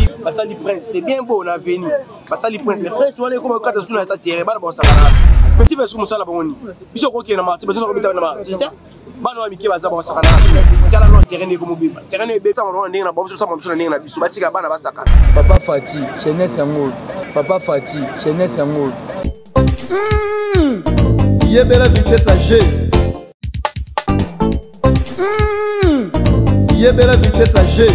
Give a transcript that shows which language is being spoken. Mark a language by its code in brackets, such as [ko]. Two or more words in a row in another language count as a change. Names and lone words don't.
[ln] basali prince [fr] c'est bien beau [ln] na veni basali prince mais prince wana comme kata suna ta terrain bana ba sakana [fr] petit verso [ln] musala bangoni biso ko kena marti bazo ko bita na marti bana wa miki baza ba sakana kala no terrain ne ko mobiba terrain ne be sa mo ndenge na bomso sa mo ndenge na biso batika bana ba sakana papa Fati jeunesse yango papa Fati jeunesse yango yebela [fr] vitesse à G [ln] yebela [fr] vitesse à G